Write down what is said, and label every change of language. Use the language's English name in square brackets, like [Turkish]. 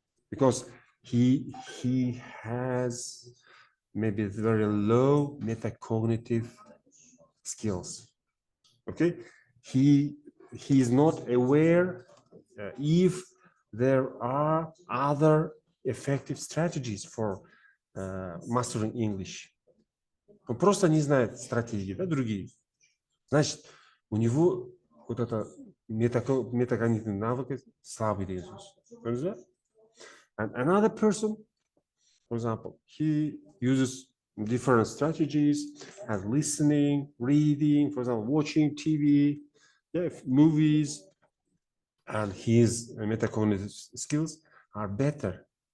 [English] Because he has maybe very low metacognitive skills. Okay, he is not aware if there are other effective strategies for mastering English. [Russian] Он просто не знает стратегии, да, другие. Значит, у него вот это метакогнитивные навыки слабый [Kazakh] деген сөз. [English] And another person, for example, he uses different strategies as listening, reading, for example, watching TV, movies, and his metacognitive skills are better.